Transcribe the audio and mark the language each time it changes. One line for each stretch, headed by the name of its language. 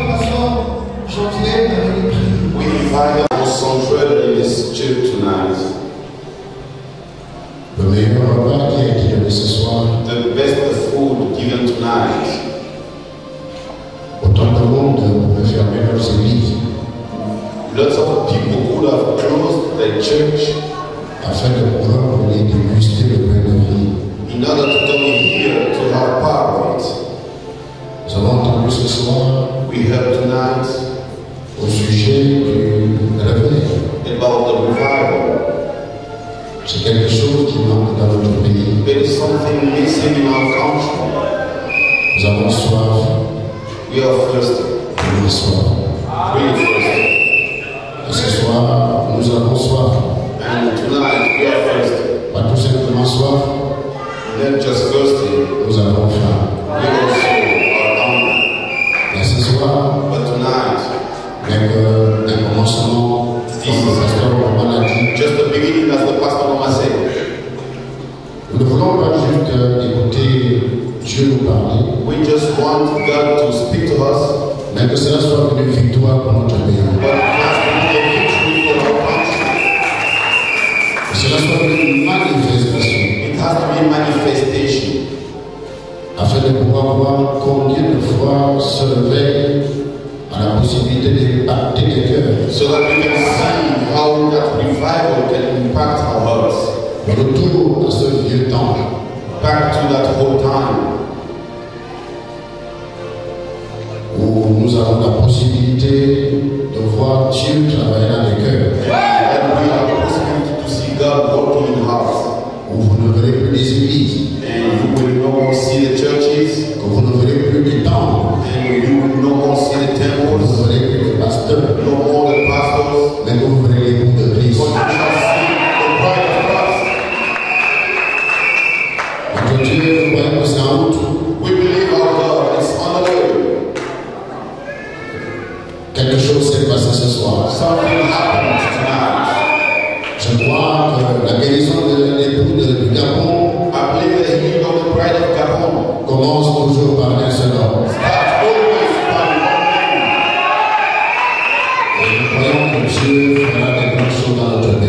English: We invite our sanctuary in this church tonight.
French: Le meilleur repas qui a été donné ce soir,
English: The best food given tonight.
French: autant de monde pouvait fermer leurs églises
English: Lots of people could have closed the church
French: afin de pouvoir venir déguster le pain de vie.
English: in order to come in here to have part of it.
French: Nous avons entendu ce soir
English: We heard tonight
French: au sujet du réveil.
English: about the revival.
French: C'est quelque chose qui manque dans notre pays.
English: There is something missing in our country.
French: Nous avons soif,
English: We are thirsty.
French: nous avons soif.
English: Really thirsty.
French: Et ce soir, nous avons soif.
English: And tonight we are thirsty.
French: Pas tout simplement soif,
English: Not just thirsty,
French: nous avons faim.
English: we also are hungry.
French: Et ce soir,
English: But tonight,
French: avec un commencement, comme le pasteur Roman l'a dit,
English: just the beginning, as the pastor Mama said,
French: nous ne voulons pas juste écouter Dieu nous parler,
English: we just want God to speak to us,
French: mais que cela soit une victoire pour notre pays.
English: but it has to be a victory for our country.
French: Que cela soit une manifestation,
English: It has to be a manifestation,
French: afin de pouvoir voir combien de fois ce réveil a la possibilité d'impacter les cœurs.
English: so that we can see how that revival can impact our hearts.
French: Retour à ce vieux temps
English: Back to that whole time
French: où nous avons la possibilité de voir Dieu travailler dans les cœurs,
English: and we have the possibility to see God working in hearts.
French: où vous ne verrez plus des églises,
English: And you will no more see the churches,
French: que vous ne verrez plus des temples,
English: and you will no more see the
French: vous
English: temples,
French: ne verrez plus des pasteurs,
English: no more the pastors,
French: mais que vous verrez les bouts de Christ.
English: but you shall see the bride of Christ.
French: Notre Dieu, nous croyons que c'est en route.
English: We believe our God is on the way.
French: Quelque chose s'est passé ce soir.
English: Something happened tonight.
French: Je crois que la guérison de l'époux du Gabon
English: I believe the healing of the bride of Gabon
French: commence toujours par un seul homme.
English: starts always by one
French: Et nous croyons que Dieu fera des bonnes choses dans notre pays.